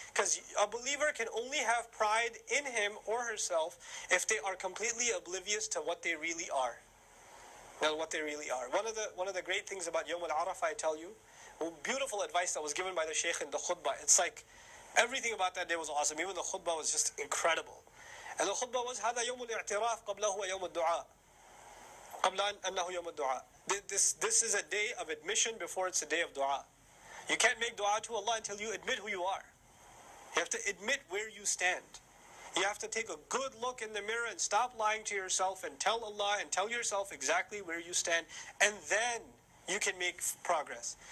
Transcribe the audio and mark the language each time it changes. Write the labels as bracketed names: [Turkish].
[English] Because a believer can only have pride in him or herself if they are completely oblivious to what they really are. Now, what they really are. One of the great things about Yawm al-Arafah, I tell you, beautiful advice that was given by the Shaykh in the khutbah. It's like everything about that day was awesome. Even the khutbah was just incredible. And the khutbah was [Arabic] هذا يوم الاعتراف قبله هو يوم الدعاء قبل أنه يوم الدعاء. [English] This is a day of admission before it's a day of dua. You can't make dua to Allah until you admit who you are. You have to admit where you stand. You have to take a good look in the mirror and stop lying to yourself and tell Allah and tell yourself exactly where you stand, and then you can make progress.